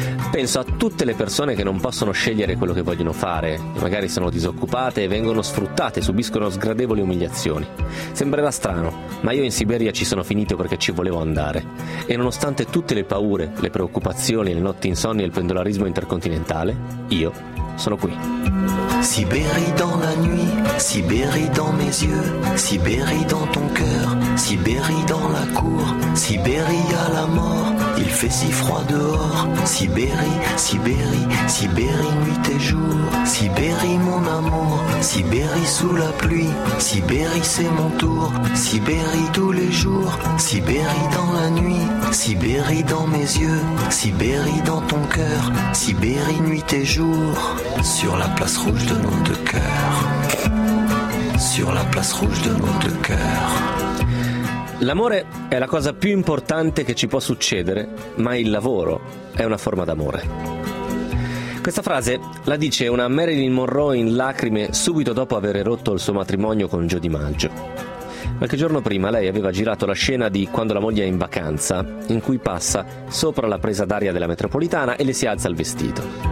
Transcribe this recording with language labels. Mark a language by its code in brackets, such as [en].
[it] Penso a tutte le persone che non possono scegliere quello che vogliono fare, e magari sono disoccupate e vengono sfruttate, subiscono sgradevoli umiliazioni. Sembrerà strano, ma io in Siberia ci sono finito perché ci volevo andare. E nonostante tutte le paure, le preoccupazioni, le notti insonni e il pendolarismo intercontinentale, io sono qui. [fr] Sibérie dans la nuit, Sibérie dans mes yeux, Sibérie dans ton cœur, Sibérie dans la cour, Sibérie à la mort, il fait si froid dehors, Sibérie, Sibérie, Sibérie nuit et jour, Sibérie mon amour, Sibérie sous la pluie, Sibérie c'est mon tour, Sibérie tous les jours, Sibérie dans la nuit, Sibérie dans mes yeux, Sibérie dans ton cœur, Sibérie nuit et jour, sur la place rouge de nom de cœur, sur la place rouge de nom de cœur. [it] L'amore è la cosa più importante che ci può succedere, ma il lavoro è una forma d'amore. Questa frase la dice una Marilyn Monroe in lacrime subito dopo aver rotto il suo matrimonio con Joe DiMaggio. Qualche giorno prima lei aveva girato la scena di Quando la moglie è in vacanza, in cui passa sopra la presa d'aria della metropolitana e le si alza il vestito.